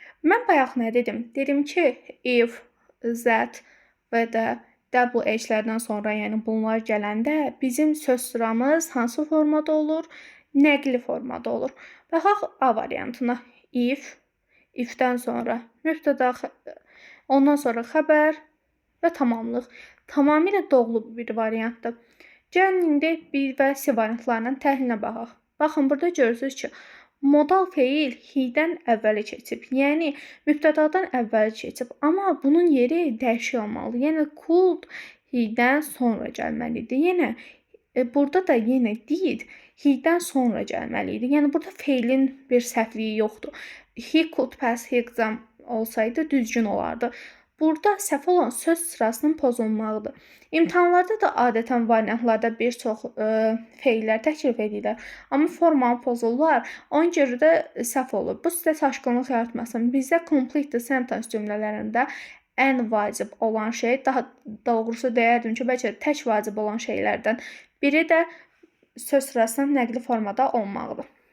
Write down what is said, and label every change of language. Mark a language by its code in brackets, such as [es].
[az] Mən bayaq nə dedim? Dedim ki, if, that və də WH-lərdən sonra, yəni bunlar gələndə bizim söz sıramız hansı formada olur? Nəqli formada olur. Baxaq A variantına. If-dən sonra mübtəda, ondan sonra xəbər və tamamlıq. Tamamilə doğru bir variantdır. Gəlin indi B və C variantlarının təhlilinə baxaq. Baxın, burada görürsünüz ki, modal fe'il he-dən əvvəli keçib. Yəni, mübtədadan əvvəli keçib. Amma bunun yeri dəyişik olmalıdır. Yəni, could he-dən sonra gəlməlidir. Yəni, burada da yenə did he-dən sonra gəlməlidir. Yəni, burada fe'ilin bir səhvliyi yoxdur. [en] He could pass his exam [az] olsaydı düzgün olardı. Burada səhv olan söz sırasının pozulmağıdır. İmtahanlarda da adətən variantlarda bir çox fe'illər təklif edirlər. Amma formanı pozurlar. Ona görə də səhv olur. Bu sizə çaşqınlıq yaratmasın. Bizdə complete sentence cümlələrində ən vacib olan şey, daha doğrusu deyərdim ki, bəlkə tək vacib olan şeylərdən biri də söz sırasının nəqli formada olmağıdır.